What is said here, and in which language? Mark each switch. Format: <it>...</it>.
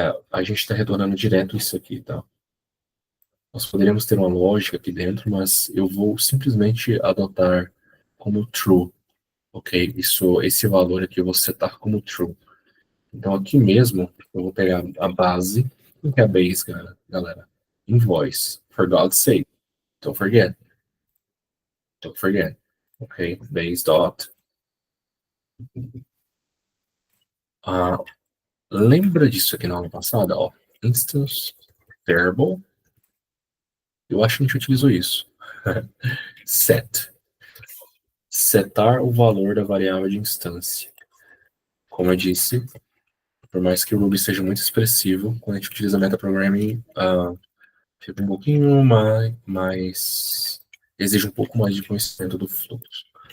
<pt>A gente está retornando direto isso aqui, tá? Nós poderíamos ter uma lógica aqui dentro, mas eu vou simplesmente adotar como true, ok? Esse valor aqui eu vou setar como true. Então aqui mesmo eu vou pegar a base, o que é a base, galera?</pt> <en>Invoice, for God's sake, don't forget, ok? Base dot.</en> <pt>Lembra disso aqui na aula passada, ó? Instance variable. Eu acho que a gente utilizou isso. Set. Setar o valor da variável de instância. Como eu disse, por mais que o Ruby seja muito expressivo, quando a gente utiliza metaprogramming, fica um pouquinho mais exige um pouco mais de conhecimento do fluxo.</pt>